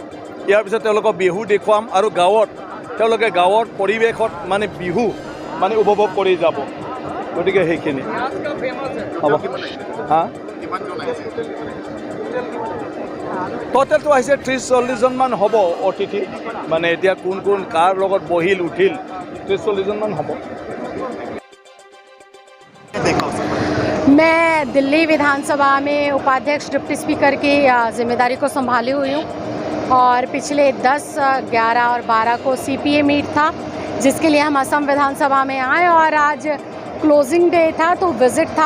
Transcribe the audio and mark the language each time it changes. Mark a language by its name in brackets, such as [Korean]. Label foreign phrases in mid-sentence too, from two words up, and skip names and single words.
[Assamese] ইয়াৰ পিছত তেওঁলোকক বিহু দেখুৱাম আৰু তেওঁলোকে গাঁৱৰ পৰিৱেশত মানে বিহু মানে উপভোগ কৰি যাব। গতিকে সেইখিনি হ'ব। হা, টোটেলটো আহিছে 30-40 জনমান হ'ব অতিথি। মানে এতিয়া কোন কোন কাৰ লগত বহিল উঠিল 30-40 জনমান হ'ব। [Hindi] मैं दिल्ली विधानसभा में उपाध्यक्ष [English] deputy speaker [Hindi] की जिम्मेदारी को संभाली हुई हूँ और पिछले 10, 11 और 12 को CPA मीट था जिसके लिए हम असम विधानसभा में आए और आज [English] closing day [Hindi] था तो विज़िट था।